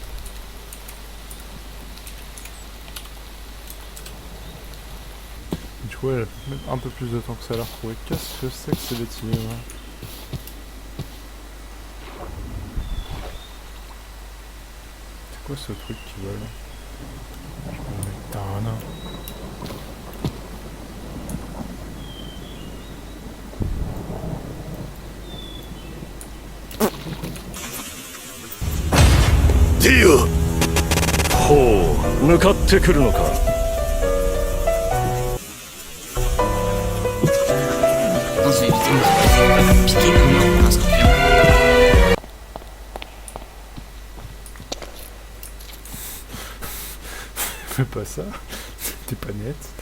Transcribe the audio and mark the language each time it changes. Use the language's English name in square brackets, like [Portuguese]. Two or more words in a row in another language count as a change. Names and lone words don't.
[French] Du Ouais, mettre un peu plus de temps que ça à la retrouver. Qu'est-ce que c'est que ces bêtises? C'est quoi ce truc qui vole? Putain. [Japanese] ディオ、ほう、向かってくるのか。 [French] Attends, je vais éviter de me faire piquer comme un scorpion. Fais pas ça, t'es pas net.